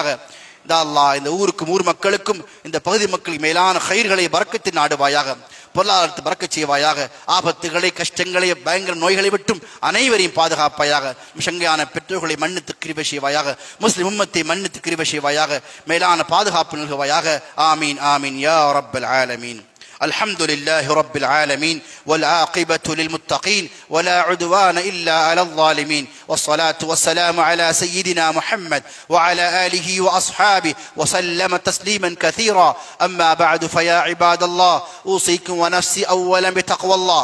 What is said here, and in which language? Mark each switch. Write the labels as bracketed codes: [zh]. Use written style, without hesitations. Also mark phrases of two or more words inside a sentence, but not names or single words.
[ta] அல்லாஹ் இந்த ஊருக்கும் ஊர் மக்களுக்கும் இந்த பகுதி மக்களுக்கு மேலான ஹைர்களை பரக்கத்து நாடுவாயாக. பொருளாதாரத்தை பறக்கச் செய்வாயாக. ஆபத்துகளை, கஷ்டங்களை, பயங்கர நோய்களை விட்டும் அனைவரையும் பாதுகாப்பாயாக. சங்கையான பெற்றோர்களை மன்னித்து கிருபை செய்வாயாக. முஸ்லிம் உம்மத்தை மன்னித்து கிருபை செய்வாயாக. மேலான பாதுகாப்பு நல்குவாயாக. [ar] آمين آمين يا رب العالمين. الحمد لله رب العالمين والعاقبة للمتقين ولا عدوان إلا على الظالمين والصلاة والسلام على سيدنا محمد وعلى آله وأصحابه وسلم تسليما كثيرا. أما بعد فيا عباد الله أوصيكم ونفسي أولا بتقوى الله.